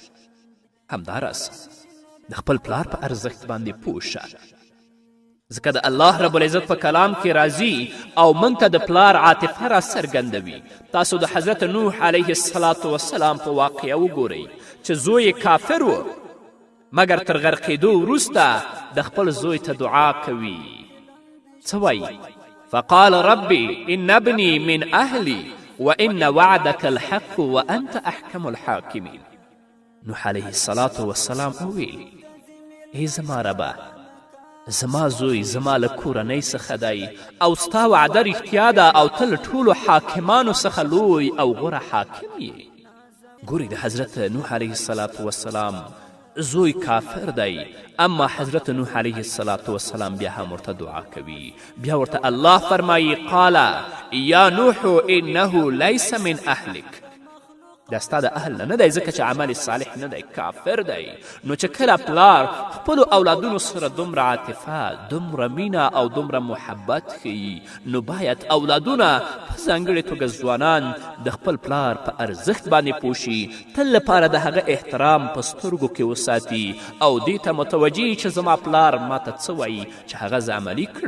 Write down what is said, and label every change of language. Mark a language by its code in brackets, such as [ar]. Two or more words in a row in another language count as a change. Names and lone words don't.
[ps] همداراز د خپل پلار په ارزښت باندې پوه شه، ځکه د الله رب العزت په کلام کې راځي او موږ ته د پلار عاطفه را څرګندوي. تاسو د حضرت نوح [ar] علیه السلام [ps] په واقعه وګورئ چې زوی کافر و، مګر تر غرقېدو وروسته د خپل زوی ته دعا کوي. څه وایي؟ [ar] فقال ربي ان ابني من اهلي وان وعدك الحق وانت احكم الحاکمین. [ps] نوح [ar] علیه السلام [ps] وویل: ای زما ربه، زما زوی زما له کورنۍ څخه دی او ستا وعده رښتیا ده او ته له ټولو حاکمانو څخه لوی او غوره حاکم یې. ګورئ د حضرت نوح [ar] علیه السلام [ps] زوی کافر دی، اما حضرت نوح [ar] علیه السلام [ps] بیا هم ورته دعا کوي. بیا ورته الله فرمایي: [ar] قال یا نوح انه لیس من اهلک. [ps] دا ستا د اهل نه دی ځکه چې عمل صالح نه دی کافر دی نو چې کله پلار خپلو اولادونو سره دومره عاطفه دومره مینه او دومره محبت ښیي نو باید اولادونه په ځانګړې توګه ځوانان د خپل پلار په ارزښت باندې پوه شي تل لپاره د هغه احترام په سترګو کې وساتي او دې ته متوجه چې زما پلار ماته څه وایي چې هغه زه عملي